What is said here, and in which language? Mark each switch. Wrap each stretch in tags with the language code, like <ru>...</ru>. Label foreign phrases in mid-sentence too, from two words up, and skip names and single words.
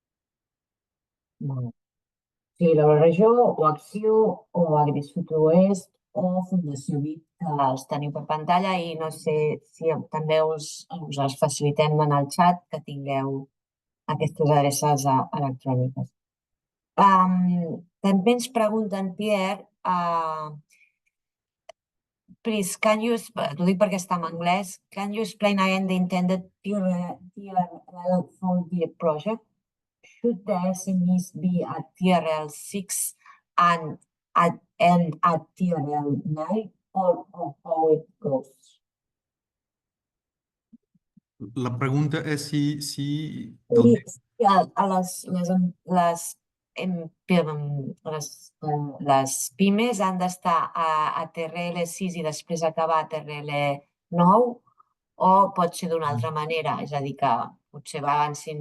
<ca>Sí, l'Euroregió o Acció o AgriSud Oest o Fundació VIP, que els teniu per pantalla i no sé si també us els facilitem en el xat que tingueu aquestes adreces electròniques. També ens pregunten, Pierre, please, t'ho dic perquè està en anglès,</ca> <en>can you explain again the intended TRL 4D project? Should the SMEs be at TRL 6 and at TRL 9 or how it goes?</en> <ca>La pregunta és si les pimes han d'estar a TRL 6 i després acabar a TRL 9 o pot ser d'una altra manera, és a dir, que potser avancin</ca>